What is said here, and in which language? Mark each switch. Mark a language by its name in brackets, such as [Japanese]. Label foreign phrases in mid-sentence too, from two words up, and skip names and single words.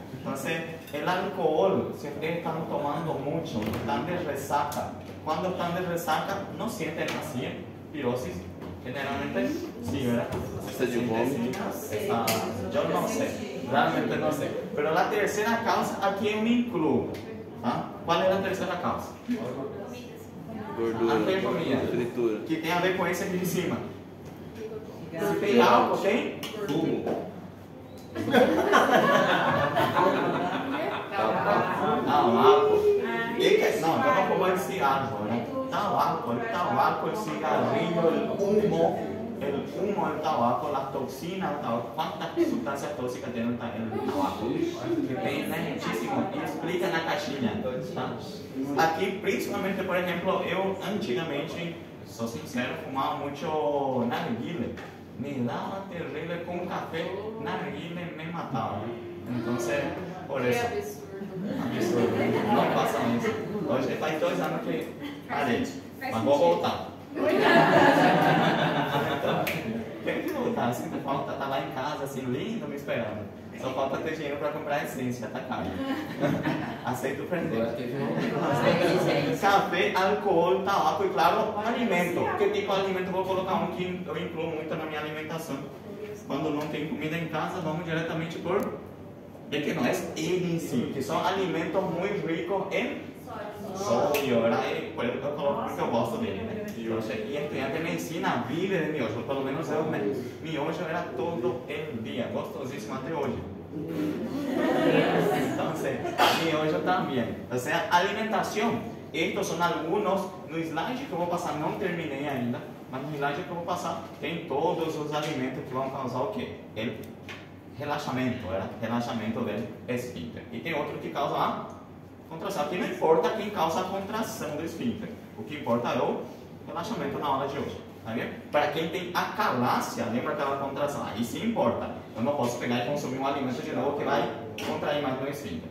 [Spanish] Entonces, el alcohol, si ustedes están tomando mucho, están de resaca. Cuando están de resaca, no sienten así, pirosis. Generalmente, sí, ¿verdad? Yo no sé, realmente no sé. Pero la tercera causa, aquí me incluyo. ¿Ah? ¿Cuál es la tercera causa? Gordura, fritura. [Portuguese] Que tem a ver com esse aqui de cima. Se tem álcool, tem? Fumo. Não, álcool. Não, eu não vou mais cigarro, [Spanish] ¿verdad? El cigarrillo, el humo del tabaco, las toxinas del tabaco. ¿Cuántas sustancias tóxicas tiene el tabaco? Que tiene muchísimo. Y explica en la caixinha. [Portuguese] ¿Tá? [Spanish] Aquí, principalmente, por ejemplo, yo antigamente, soy sincero, fumaba mucho narguile. Me daba terrible con café, narguile me mataba. Entonces, por eso. Absurdo. [Portuguese] Não façam isso. Hoje faz 2 anos que parei, mas vou voltar. Tem que voltar, sinto falta, tá lá em casa, assim, lindo, me esperando. Só falta ter dinheiro para comprar essência, tá caro. Aceito prender. Café, álcool, tabaco e, claro, alimento. Que tipo de alimento? Vou colocar um que eu incluo muito na minha alimentação. Quando não tem comida em casa, vamos diretamente por... [Spanish] Es que no es él en sí, que son alimentos muy ricos en sodio, ¿verdad? Por eso yo gosto de él. Entonces, y estudiante de medicina vive de miojo, por lo menos yo, miojo era todo el día, gostosísimo hasta hoy. Entonces, miojo también. O sea, alimentación. Estos son algunos, [Portuguese] no slide que eu vou passar, não terminei ainda, mas no slide que eu vou passar, tem todos os alimentos que vão causar o quê? Relaxamento, [Spanish] ¿verdad? Relaxamento del esfínter. [Portuguese] Y tem outro que causa a contração. Aqui não importa quem causa a contração do esfínter. O que importa é o relaxamento na aula de hoje. Tá vendo? Para quem tem acalácia, lembra aquela contração? Aí sim importa. Eu não posso pegar e consumir um alimento de novo que vai contrair mais no esfínter.